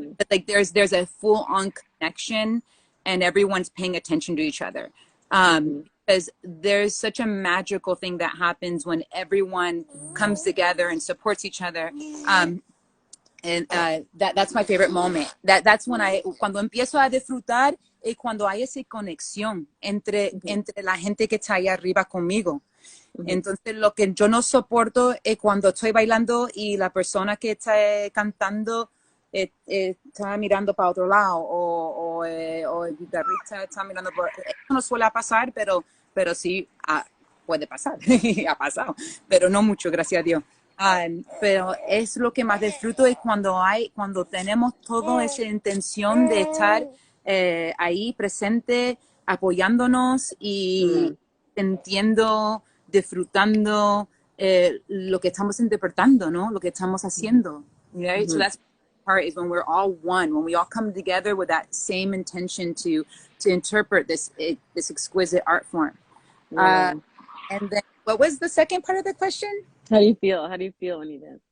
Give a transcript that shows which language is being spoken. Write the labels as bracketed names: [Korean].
[English] But like there's a full on connection, and everyone's paying attention to each other. Because there's such a magical thing that happens when everyone comes together and supports each other. And that's my favorite moment. That's when [Spanish] cuando empiezo a disfrutar y cuando hay esa conexión entre la gente que está ahí arriba conmigo. Entonces lo que yo no soporto es cuando estoy bailando y la persona que está cantando está mirando para otro lado o el guitarrista está mirando por... Eso no suele pasar, pero sí puede pasar. Ha pasado, pero no mucho, gracias a Dios. Pero es lo que más disfruto es cuando tenemos toda esa intención de estar ahí presente, apoyándonos y sintiendo, disfrutando lo que estamos interpretando, ¿no? Lo que estamos haciendo. [English] Right? So that's part is when we're all one, when we all come together with that same intention to interpret this exquisite art form. And then, what was the second part of the question? How do you feel? How do you feel when you dance?